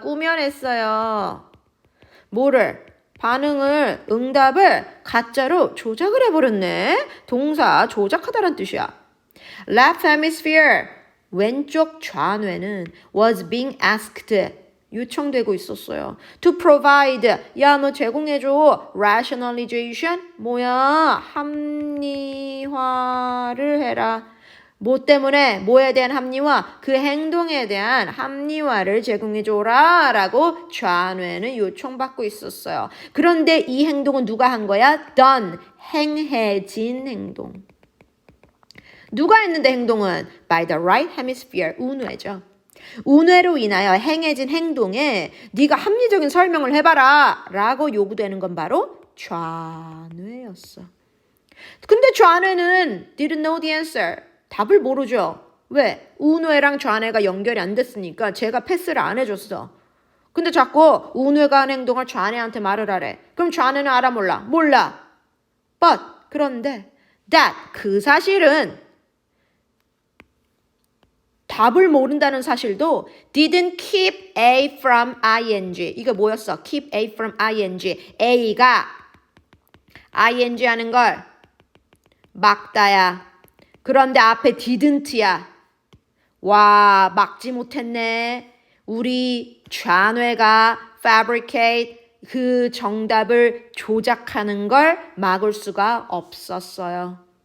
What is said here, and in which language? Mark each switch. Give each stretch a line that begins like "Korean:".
Korean: 꾸며냈어요. 뭐를? 반응을, 응답을 가짜로 조작을 해버렸네. 동사 조작하다란 뜻이야.
English: Left hemisphere,
Korean: 왼쪽 좌뇌는
English: was being asked,
Korean: 요청되고 있었어요.
English: To provide,
Korean: 야 너 제공해줘.
English: Rationalization,
Korean: 뭐야? 합리화를 해라. 뭐 때문에? 뭐에 대한 합리화? 그 행동에 대한 합리화를 제공해줘라 라고 좌뇌는 요청받고 있었어요. 그런데 이 행동은 누가 한 거야?
English: Done,
Korean: 행해진 행동. 누가 했는데 행동은?
English: By the right hemisphere,
Korean: 운뇌죠. 운뇌로 인하여 행해진 행동에 네가 합리적인 설명을 해봐라 라고 요구되는 건 바로 좌뇌였어. 근데 좌뇌는
English: didn't know the answer.
Korean: 답을 모르죠. 왜? 운뇌랑 좌뇌가 연결이 안 됐으니까 제가 패스를 안 해줬어. 근데 자꾸 운뇌가 한 행동을 좌뇌한테 말을 하래. 그럼 좌뇌는 알아 몰라? 몰라.
English: But
Korean: 그런데
English: that
Korean: 그 사실은 답을 모른다는 사실도
English: didn't keep A from ing.
Korean: 이거 뭐였어?
English: keep A from ing.
Korean: A가 ing 하는 걸 막다야. 그런데 앞에 didn't야. 와, 막지 못했네. 우리 좌뇌가
English: fabricate
Korean: 그 정답을 조작하는 걸 막을 수가 없었어요.